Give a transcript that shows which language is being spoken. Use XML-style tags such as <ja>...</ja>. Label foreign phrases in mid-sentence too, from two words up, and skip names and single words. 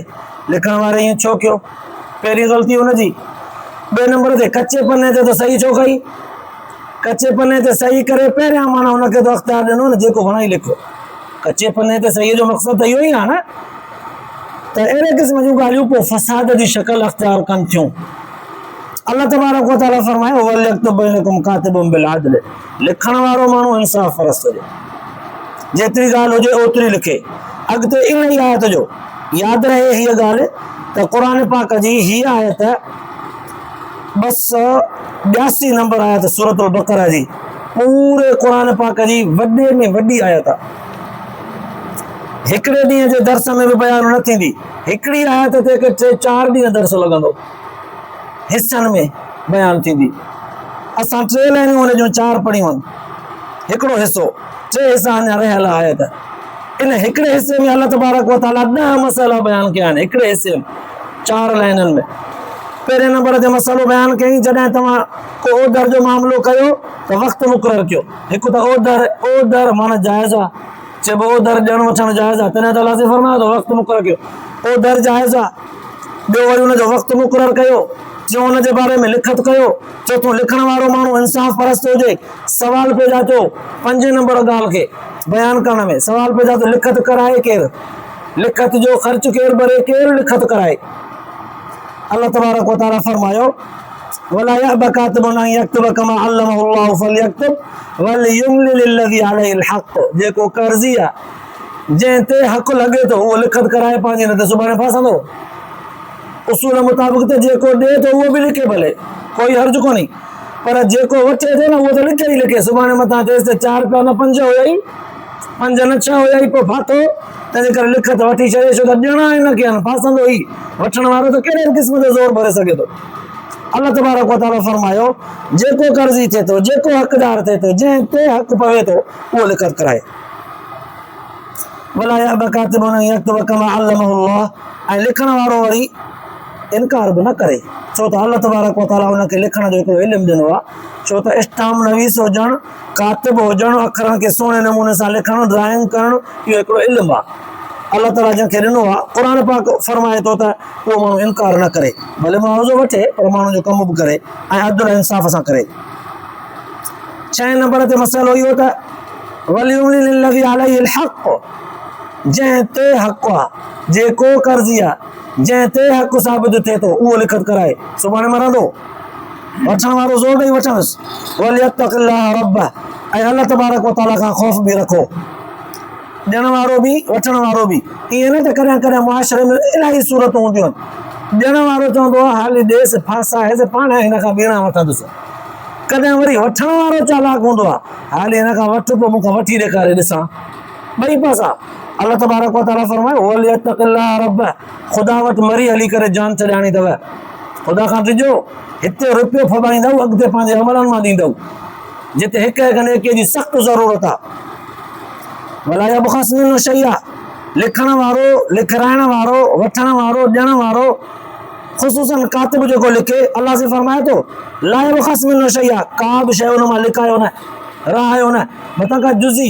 <sd>लिखण वारे ईअं छो कयो? पहिरीं ग़लती हुनजी। ॿिए नंबर ते कचे पने ते त सही छो कई? कचे पने ते सही करे पहिरियां माना हुनखे त अख़्तियार ॾिनो न, जेको वणे लिखो। कचे पने ते सही जो मक़सदु त इहो ई आहे न, त अहिड़े क़िस्म जूं ॻाल्हियूं पोइ फसाद जी शक्ल अख़्तियार कनि थियूं।</sd> <ar>الله تبارك وتعالى फरमायो وليكتب بينكم كاتب بالعدل,</ar> <sd>लिखण वारो माण्हू इंसाफ़ परस्त हुजे, जेतिरी ॻाल्हि हुजे ओतिरी लिखे। अॻिते इन ई आयत जो यादि रहे हीअ ॻाल्हि त क़ुर पाक जी हीअ आयत 282 नंबर आयत सूरतुल बक़रा जी, पूरे क़ुर पाक जी वॾे में वॾी आयत आहे। हिकिड़े ॾींहं जे दर्स में बि बयान न थींदी, हिकिड़ी आयत ते 3-4 ॾींहं दर्स लॻंदो, हिसनि में बयान थींदी। असां 3 लाइनूं हुन जूं 4 पढ़ियूं आहिनि, हिकिड़ो हिसो, 3 हिसा अञा रहियल आयत। इन हिकिड़े हिसे में</sd> <ar>الله تبارك وتعالى</ar> <sd>10 मसइला बयान कया आहिनि, हिकिड़े हिसे में 4 लाइननि में। पहिरें नंबर ते मसइलो बयान कयईं, जॾहिं तव्हां को ओधर जो मामिलो कयो त वक़्तु मुक़ररु कयो। हिकु त ओधर माना जाइज़ आहे, चइबो ओधर ॾियणु वठणु जाइज़ आहे, तॾहिं त अल्लाह से फरमायो त वक़्तु मुक़ररु कयो। ओधर जाइज़ आहे, ॿियो वरी हुनजो वक़्तु मुक़ररु कयो, जो हुनजे बारे में लिखत कयो। चोथों, लिखण वारो माण्हू इंसाफ़ परस्त हुजे। सवाल पैदा थियो 5 नंबर ॻाल्हि खे बयान करण में, सवाल पैदा थियो लिखत कराए केरु, लिखत जो ख़र्च केरु भरे, केरु लिखत कराए।</sd> <ar>الله تبارك وتعالى</ar> <sd>फरमायो</sd> <ar>ولا يأب كاتب أن يكتب كما علمه الله فليكتب وليملل الذي عليه الحق,</ar> <sd>जेको कर्ज़ी आहे जंहिं ते हक़ लॻे थो उहो लिखत कराए पंहिंजे, न त सुभाणे फासंदो। उसूल मुताबिक़ त जेको ॾिए थो उहो बि लिखे, भले कोई हर्ज कोन्हे, पर जेको वठे थो न उहो त लिखे ई लिखे। सुभाणे मथां चएसि त 4 पिया न 5 हुया ई, 5 न 6 हुया ई, पोइ फाथो, तंहिंजे करे लिखत वठी छॾे, छो त ॾियणा आहिनि, की फासंदो ई। वठण वारो त कहिड़े क़िस्म जो ज़ोर भरे सघे थो।</sd> <ar>الله تبارك وتعالى</ar> <sd>फरमायो जेको कर्ज़ी थिए थो, जेको हक़दार थिए थो, जंहिं ते हक़ पवे थो उहो लिखत कराए।</sd> <ar>ولا يأب كاتب أن يكتب كما علمه الله,</ar> <sd>ऐं लिखण वारो वरी इनकार बि न करे, छो त</sd> <ar>الله تبارك وتعالى</ar> <sd>हुनखे लिखण जो हिकिड़ो इल्मु ॾिनो आहे। छो त स्टाम नवीस हुजणु, कातिब हुजणु, अखरनि खे सुहिणे नमूने सां लिखणु, ड्राइंग करणु, इहो हिकिड़ो इल्मु आहे अल्लाह ताला जंहिंखे ॾिनो आहे। क़ुर पाक फरमाए थो त उहो माण्हू इनकार न करे, भले मुआवज़ो वठे पर माण्हू जो कमु बि करे ऐं अदल इंसाफ़ सां करे। 6 नंबर ते मसइलो इहो त</sd> <ar>وليملل الذي عليه الحق,</ar> <sd>जंहिं ते हक़ आहे, जेको कर्ज़ी आहे, जंहिं ते हक़ साबित थिए थो उहो लिखत कराए। सुभाणे मरंदो, वठण वारो ज़ोर ॾेई वठणसि।</sd> <ar>وليتق الله ربه,</ar> <sd>ऐं</sd> <ar>الله تبارك وتعالى</ar> <sd>खां ख़ौफ़ बि रखो, ॾियण वारो बि वठण वारो बि। ईअं न त कॾहिं कॾहिं मुआशरे में इलाही सूरतूं हूंदियूं आहिनि, ॾियण वारो चवंदो आहे हाली ॾेसि फासाएसि, पाण हिन खां ॿीणा वठंदुसि। कॾहिं वरी वठण वारो चालाक हूंदो आहे, हाली हिन खां वठि पोइ मूंखां वठी ॾेखारे ॾिसां, ॿई पासा।</sd> <ar>الله تبارك وتعالى</ar> <sd>फरमायो</sd> <ar>وليتق الله ربه,</ar> <sd>ख़ुदा वटि मरी हली करे जान छॾाइणी अथव। ख़ुदा खां ॾिजो, हिते रुपयो फॿाईंदव, अॻिते पंहिंजे अमलनि मां ॾींदव। जिते हिक नेकीअ जी सख़्त ज़रूरत आहे। भला</sd> <ar>يبخس منه شيئا,</ar> <sd>लिखण वारो, लिखाइण वारो, वठण वारो, ॾियण वारो, ख़ुसूसन कातिब जेको लिखे, अलाह से फरमाए थो</sd> <ar>لا يبخس منه شيئا,</ar> <sd>का बि शइ हुन मां लिकायो न, रहायो न, मथां का जुज़ी।</sd>